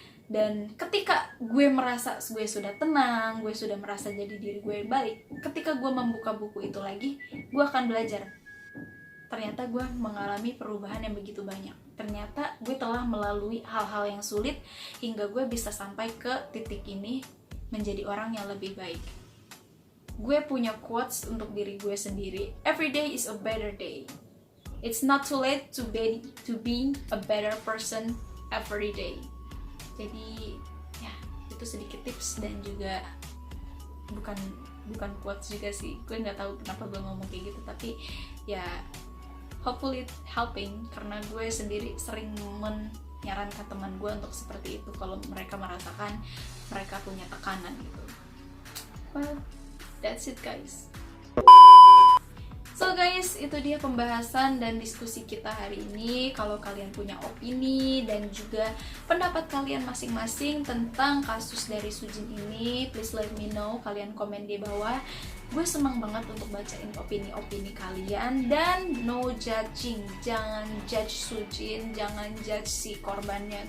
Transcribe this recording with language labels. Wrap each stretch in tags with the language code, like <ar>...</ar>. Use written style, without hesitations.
<id>Dan ketika gue merasa gue sudah tenang, gue sudah merasa jadi diri gue yang baik, ketika gue membuka buku itu lagi, gue akan belajar. Ternyata gue mengalami perubahan yang begitu banyak. Ternyata gue telah melalui hal-hal yang sulit hingga gue bisa sampai ke titik ini menjadi orang yang lebih baik. Gue punya quotes untuk diri gue sendiri.</id> <en>Every day is a better day. It's not too late to be a better person every day.</en> <id>Jadi ya, itu sedikit tips dan juga bukan quotes juga sih. Gue nggak tahu kenapa gue ngomong kayak gitu, tapi ya</id> <en>hopefully it helping</en> <id>karena gue sendiri sering menyarankan teman gue untuk seperti itu kalau mereka merasakan mereka punya tekanan gitu.</id> <en>Well, that's it guys. So guys,</en> <id>itu dia pembahasan dan diskusi kita hari ini. Kalau kalian punya opini dan juga pendapat kalian masing-masing tentang kasus dari Sujin ini,</id> <en>please let me know,</en> <id>kalian komen di bawah. Gue senang banget untuk bacain opini-opini kalian. Dan</id> <en>no judging,</en> <id>jangan judge Sujin, jangan judge si korbannya.</id>